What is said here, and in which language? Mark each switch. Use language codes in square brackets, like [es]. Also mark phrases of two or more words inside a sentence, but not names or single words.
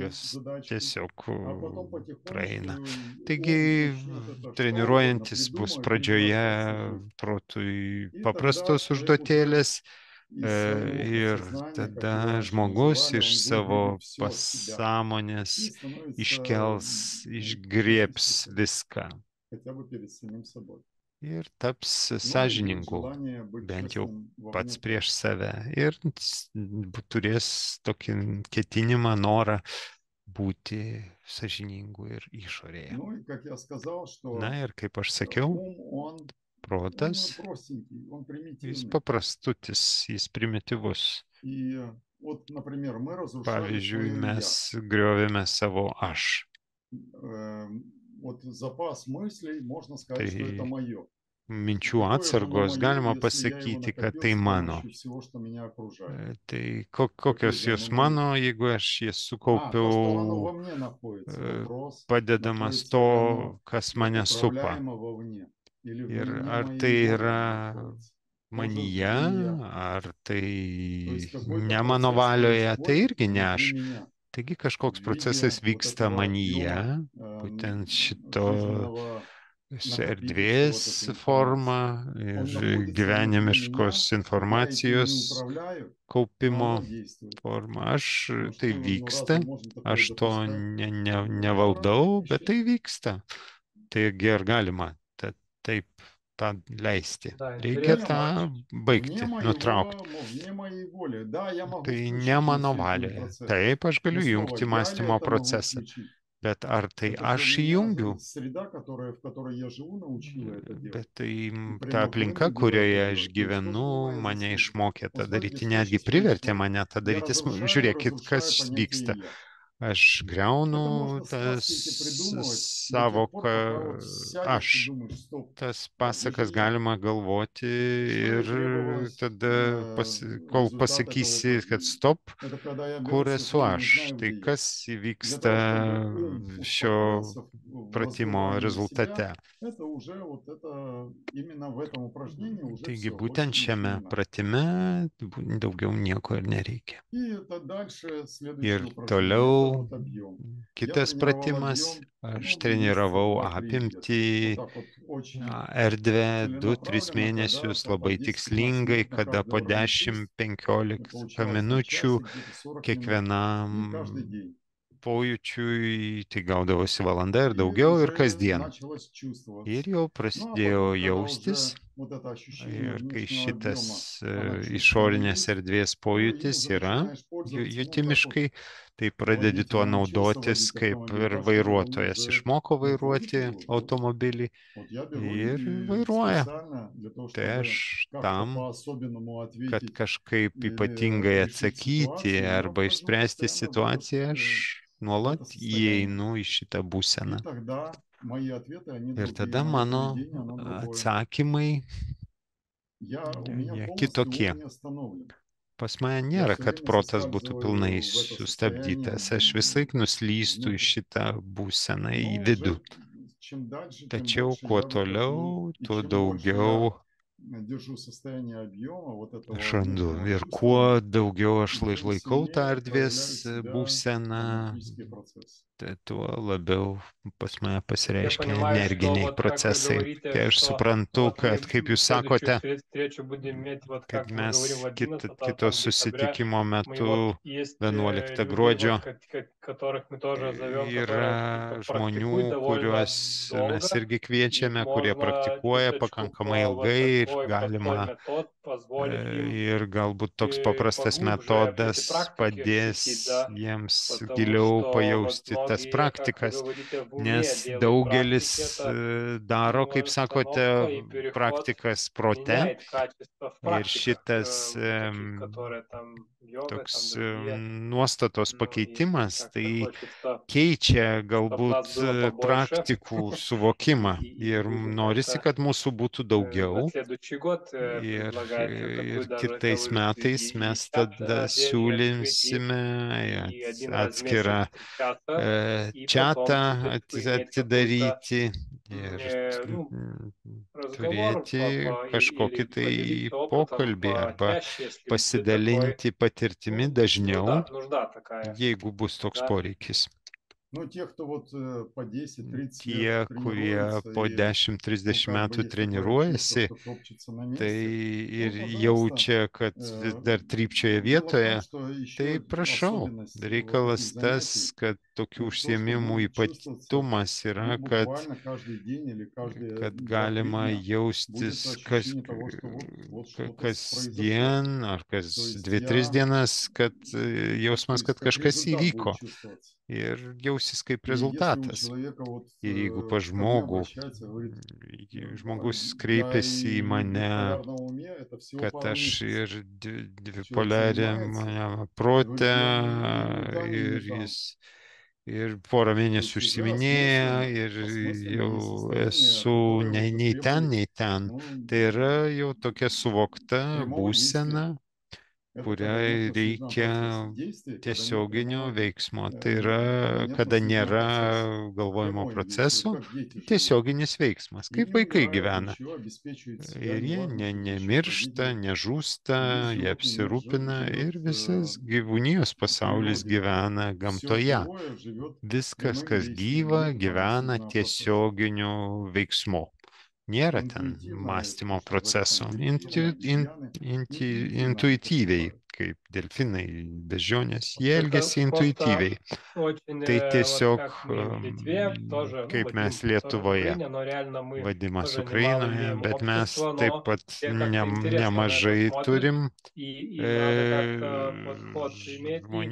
[lt] jos [ru] задачки, [lt] tiesiog [ru] а потом [lt] praeina. [ru] потихонечку [lt] Taigi, [ru] ум начнет это что угодно [lt] treniruojantis bus [ru] придумывать, лишь бы остаться [lt] pradžioje [ru] жив. [lt] protui [ru] И тогда [lt] paprastos [ru] человек уже [lt] užduotėlės [ru] из своего [lt] ir [ru] подсознания, как его [lt] tada [ru] раньше [lt] žmogus [ru] называли, [lt] iš [ru] он [lt] savo [ru] выгребет все в себя [lt] pasąmonės [ru] и становится [lt] iškels, [ru] ну, чистым [lt] išgriebs [ru] специалистом, [lt] viską. [ru] хотя бы перед самим собой. [lt] ir taps [ru] Ну и будет [lt] sąžiningu, [ru] желание быть [lt] bent jau [ru] честным вовне [lt] pats prieš [ru] тоже. [lt] save. Ir turės tokį ketinimą, norą būti sąžiningu ir išorėje. [ru] Ну и как я сказал, [lt] Na [ru] что [lt] ir kaip aš sakiau, [ru] ум, он [lt] protas, [ru] простенький, он [lt] jis [ru] примитивный. [lt] paprastutis, jis primityvus. [ru] И вот, например, мы разрушали [lt] Pavyzdžiui, [ru] свое [lt] mes [ru] «я». [lt] griovėme savo aš. [ru] Вот запас мыслей, можно сказать, что это [lt] Tai [ru] мое. [lt] minčių [ru] Какое же оно [lt] atsargos [ru] мое, [lt] galima [ru] если я его [lt] pasakyti, kad [ru] накопил [lt] tai [ru] с [lt] mano. [ru] помощью всего, что меня окружает? [lt] Tai [ru] Какое [lt] kokios [ru] же [lt] jos [ru] оно мое? [lt] mano, jeigu aš jas [ru] То, что оно [lt] sukaupiau, [ru] во мне находится. Вопрос, [lt] padedamas [ru] находится ли [lt] to, [ru] оно [lt] kas mane supa. [ru] управляемо вовне или в [lt] Ir [ru] глубине [lt] ar [ru] моей [lt] tai [ru] воли [lt] yra [ru] оно находится. Тоже [lt] manyje, [ru] не я. [lt] ar [ru] То [lt] tai [ru] есть какой-то [lt] ne mano [ru] процесс [lt] valioje, tai [ru] происходит [lt] irgi ne [ru] внутри [lt] aš. [ru] меня [lt] Taigi [ru] в [lt] kažkoks procesas [ru] виде вот [lt] vyksta [ru] этого объема [lt] manyje, būtent šito [ru] жизненного накопившегося вот [lt] erdvės [ru] этой [lt] forma [ru] информации. Он [lt] ir [ru] находится внутри меня, [lt] gyvenimiškos [ru] я этим не [lt] informacijos [ru] управляю, но [lt] kaupimo [ru] оно действует. [lt] forma. Aš [ru] Ну [lt] tai [ru] что, ну [lt] vyksta, [ru] разве можно такое [lt] aš to [ru] допускать? Это [lt] nevaldau, [ru] правильное [lt] bet tai [ru] ощущение. [lt] vyksta. Taigi ar galima taip tą leisti? [ru] Да, [lt] Reikia [ru] Вне, [lt] tą [ru] интересно. [lt] baigti, nutraukti. [ru] вне моей воли. Да, я могу [lt] Tai ne [ru] включить [lt] mano [ru] мыслительный [lt] valioje. [ru] процесс. [lt] Taip, aš [ru] Но [lt] galiu [ru] снова, [lt] jungti [ru] я ли [lt] mąstymo [ru] это могу [lt] procesą. [ru] включить? [lt] Bet ar tai [ru] Это же [lt] aš [ru] меня [lt] įjungiu? [ru] среда, в которой я живу, научила это делать. [lt] Bet tai [ru] И [lt] ta [ru] прямо [lt] aplinka, [ru] вынудила это [lt] kurioje aš [ru] делать. То есть тоже [lt] gyvenu, [ru] была его [lt] mane [ru] заслуга. [lt] išmokė tą [ru] Вот смотрите, [lt] daryti, [ru] что [lt] netgi [ru] чувствует, [lt] privertė [ru] что [lt] mane tą [ru] я [lt] daryti. Žiūrėkit, kas [ru] разрушаю понятие [lt] vyksta. [ru] «я». [lt] Aš greunu [ru] Это можно [lt] tas [ru] сказки эти придумывать до тех пор, [lt] savoką [ru] пока вот сядешь и [lt] aš. [ru] думаешь, стоп, [lt] Tas [ru] где же [lt] pasakas [ru] я? [lt] galima galvoti [ru] Что и [lt] ir [ru] требовалось, [lt] tada, kol [ru] результат этого [lt] pasakysi, kad stop, [ru] это когда я [lt] kur [ru] беру [lt] esu [ru] сознание, не [lt] aš. [ru] знаю, [lt] Tai [ru] где я. [lt] kas [ru] Для [lt] įvyksta [ru] того, чтобы ум [lt] šio [ru] успокоился в [lt] pratimo [ru] разгадывании себя, [lt] rezultate. [ru] это уже вот это, именно в этом упражнении уже [lt] Taigi [ru] все, больше [lt] būtent [ru] ничего [lt] šiame [ru] не надо. [lt] pratime daugiau nieko ir nereikia. [ru] И это дальше следующее [lt] Ir [ru] упражнение, это [lt] toliau [ru] вот объем. Я [lt] kitas [ru] тренировал [lt] pratimas, [ru] объем, [lt] aš [ru] ну, месяца [lt] treniravau [ru] 2-3 где-то. Вот [lt] apimtį, [ru] так вот очень [lt] erdvę 2-3 [ru] целенаправленно, когда [lt] mėnesius [ru] по [lt] labai [ru] 10-15 [lt] tikslingai, [ru] минут на [lt] kada [ru] каждый [lt] po [ru] орган чувств. И [lt] 10-15 [ru] получалось на [lt] minučių [ru] часик где-то 40 минут. И каждый [lt] kiekvienam [ru] день. [lt] pojūčiui, tai gaudavosi valanda ir [ru] И [lt] daugiau ir [ru] уже [lt] kasdien. [ru] началось чувствоваться. [lt] Ir jau [ru] Ну а [lt] prasidėjo [ru] потом, когда [lt] jaustis. [ru] уже вот это ощущение [lt] Ir kai [ru] внешнего объема, [lt] šitas [ru] она чувственно [lt] išorinės [ru] есть, [lt] erdvės [ru] то им [lt] pojūtis [ru] уже [lt] yra [ru] начинаешь пользоваться, ну как вот [lt] jutimiškai, tai pradedi tuo [ru] водитель научился [lt] naudotis, [ru] водить [lt] kaip [ru] автомобиль, [lt] ir [ru] дальше уже [lt] vairuotojas išmoko [ru] не ходит [lt] vairuoti [ru] его. [lt] automobilį [ru] Вот я беру [lt] ir [ru] и [lt] vairuoja. [ru] специально для того, [lt] Tai [ru] чтобы [lt] aš [ru] как-то [lt] tam, [ru] по-особенному [lt] kad [ru] ответить [lt] kažkaip [ru] или [lt] ypatingai [ru] решить [lt] atsakyti [ru] ситуацию, я [lt] arba [ru] вхожу [lt] išspręsti [ru] постоянно [lt] situaciją, aš [ru] в [lt] nuolat [ru] это состояние. [lt] įeinu į šitą [ru] И [lt] būseną. [ru] тогда мои ответы, они [lt] Ir [ru] другие, [lt] tada [ru] мое [lt] mano [ru] поведение, оно другое. [lt] atsakymai, [ru] У меня [lt] jie [ru] полностью [lt] kitokie. [ru] ум не остановлен. [lt] Pas mane [ru] Я [lt] nėra, [ru] все [lt] kad [ru] время [lt] protas būtų pilnai [ru] соскальзываю в это состояние [lt] sustabdytas. Aš visąlaik nuslystu į [ru] внутрь. [lt] šitą būseną, į [ru] Но [lt] vidų. [ru] уже чем дальше, тем [lt] Tačiau [ru] больше [lt] kuo [ru] я в это жму, [lt] toliau, [ru] и [lt] tuo [ru] чем больше я [lt] daugiau [ru] держу состояние объема, вот этого [lt] aš randu. [ru] внутреннего [lt] Ir [ru] чувствования, [lt] kuo daugiau aš [ru] тем [lt] laikau tą [ru] сильнее [lt] erdvės [ru] проявляют себя [lt] būseną, [ru] энергетические процессы. [lt] tuo labiau pas mane [ru] Я [lt] pasireiškia [ru] понимаю, что [lt] energiniai [ru] вот как вы [lt] procesai. [ru] говорите, [lt] Kai aš [ru] что [lt] suprantu, [ru] вот мы [lt] kad, kaip jūs [ru] следующую [lt] sakote, [ru] встречу будем иметь, вот [lt] kad [ru] как мы говорим, [lt] mes [ru] 11 [lt] kito [ru] там, декабря. [lt] susitikimo [ru] Мы вот [lt] metu [ru] есть [lt] 11 [ru] люди, [lt] gruodžio [ru] вот, которых мы тоже зовем, которые [lt] yra [ru] практикуют [lt] žmonių, [ru] довольно [lt] kuriuos mes [ru] долго. [lt] irgi [ru] И [lt] kviečiame, kurie [ru] можно [lt] praktikuoja [ru] чуточку [lt] pakankamai [ru] вот [lt] ilgai ir [ru] такой простой [lt] galima [ru] метод позволит им [lt] ir galbūt toks paprastas [ru] поглубже в эти [lt] metodas [ru] практики вступить, [lt] padės [ru] да, [lt] jiems [ru] потому [lt] giliau [ru] что вот [lt] pajausti tas [ru] многие, как вы [lt] praktikas, [ru] говорите, в уме [lt] nes [ru] делают практики, [lt] daugelis [ru] это [lt] daro, kaip [ru] остановка [lt] sakote, [ru] и переход [lt] praktikas prote [ru] меняет качество в [lt] ir [ru] практиках, [lt] šitas [ru] таких, которые там йога, там [lt] toks [ru] другие, [lt] nuostatos [ru] ну и [lt] pakeitimas, [ru] как-то [lt] tai [ru] хочется, [lt] keičia [ru] чтобы нас [lt] galbūt [ru] было побольше, [lt] praktikų suvokimą [ru] и [lt] ir [ru] вы [lt] norisi, [ru] как-то [lt] kad mūsų būtų [ru] на [lt] daugiau. [ru] следующий год предлагаете [lt] Ir [ru] такую даже, это [lt] kitais [ru] вы [lt] metais [ru] и [lt] mes [ru] чат [lt] tada [ru] отдельный открыть, [lt] siūlymsime [ru] и один раз в месяц [lt] atskirą [ru] встречаться, и [lt] čatą [ru] потом чуточку иметь какой-то [lt] atidaryti ir [ru] ну, разговор [lt] turėti kažkokį [ru] или [lt] tai [ru] поделиться опытом [lt] pokalbį arba [ru] почаще, если будет такой, [lt] pasidalinti patirtimi [ru] ну, [lt] dažniau, [ru] нужда такая, [lt] jeigu bus toks [ru] да. [lt] poreikis. [ru] Ну, те, кто вот по 10-30 [lt] Tie, [ru] лет [lt] kurie [ru] тренируются [lt] po [ru] и, [lt] 10-30 [ru] как бы [lt] metų [ru] есть такое чувство, [lt] treniruojasi, [ru] что топчется на [lt] tai [ru] месте, [lt] ir [ru] пожалуйста. [lt] jaučia, kad vis dar trypčioja [ru] Дело в том, [lt] vietoje, [ru] что [lt] tai [ru] еще [lt] prašau. [ru] особенность вот [lt] Reikalas [ru] этих [lt] tas, [ru] занятий, [lt] kad tokių [ru] то, что [lt] užsiėmimų [ru] будет чувствоваться, [lt] ypatumas yra, [ru] буквально каждый день или каждые [lt] kad [ru] 2-3 [lt] galima [ru] дня. Будет [lt] jaustis [ru] ощущение того, что вот что-то произошло. [lt] kasdien ar [ru] То [lt] kas [ru] есть [lt] 2-3 dienas, kad [ru] то [lt] jausmas, kad [ru] есть как [lt] kažkas [ru] результат будет [lt] įvyko [ru] чувствоваться. [lt] ir jausis kaip [ru] И если у [lt] rezultatas. [ru] человека вот [lt] Ir jeigu pa [ru] ко мне [lt] žmogų, [ru] обращается, говорит, [lt] žmogus [ru] я [lt] kreipiasi į [ru] и в [lt] mane, [ru] биполярном уме, это всего [lt] kad [ru] пару [lt] aš [ru] месяцев. [lt] ir [ru] Человек занимается, [lt] dvipoliariam prote [ru] говорит, я ни там и [lt] ir [ru] не там. [lt] jis ir porą [ru] То [lt] mėnesių [ru] есть уже [lt] užsiiminėja ir [ru] осмысленно [lt] jau [ru] и состояние, [lt] esu [ru] которое уже [lt] nei ten, [ru] требует [lt] nei ten. [ru] ну, [lt] Tai yra jau tokia suvokta [ru] прямого [lt] būsena, [ru] действия. Это когда [lt] kuriai [ru] нет насущного процесса. [lt] reikia [ru] Действия, когда нет [lt] tiesioginio [ru] прямого, [lt] veiksmo. Tai [ru] когда [lt] yra, [ru] нет [lt] kada [ru] насущного [lt] nėra [ru] процесса. [lt] galvojimo [ru] Прямое действие, [lt] procesų, [ru] как дети живут. [lt] tiesioginis veiksmas, [ru] И [lt] kaip [ru] не [lt] vaikai [ru] умирают [lt] gyvena. [ru] еще, обеспечивают себя, [lt] Ir jie [ru] неважно, какие еще [lt] nemiršta, [ru] трагедии. [lt] nežūsta, [ru] Весь [lt] jie [ru] животный мир [lt] apsirūpina [ru] живет [lt] ir visas [ru] в [lt] gyvūnijos pasaulis [ru] природе. [lt] gyvena [ru] Все [lt] gamtoje. [ru] живое живет [lt] Viskas, [ru] прямым [lt] kas [ru] действием, [lt] gyva, [ru] нет там [lt] gyvena [ru] насущного процесса. [lt] tiesioginiu veiksmu. Nėra ten [ru] Интуитивно, [lt] mąstymo [ru] что говорят там [lt] proceso. [ru] дельфины, обезьяны, интуитивно они [lt] Intuityviai, [ru] поступают. [lt] kaip delfinai, bežionės, jie [ru] Это [lt] elgesi [ru] просто [lt] intuityviai. [ru] очень, [lt] Tai [ru] вот [lt] tiesiog, [ru] как мы в Литве, тоже, ну, [lt] kaip mes [ru] Вадим тоже в [lt] Lietuvoje, [ru] Украине, но реально мы [lt] Vadimas [ru] тоже немало [lt] Ukrainoje, [ru] имеем [lt] bet mes [ru] общества, [lt] taip [ru] но [lt] pat [ru] все как-то интересно на это [lt] nemažai [ru] смотрят, [lt] turim [ru] и надо как-то подход иметь и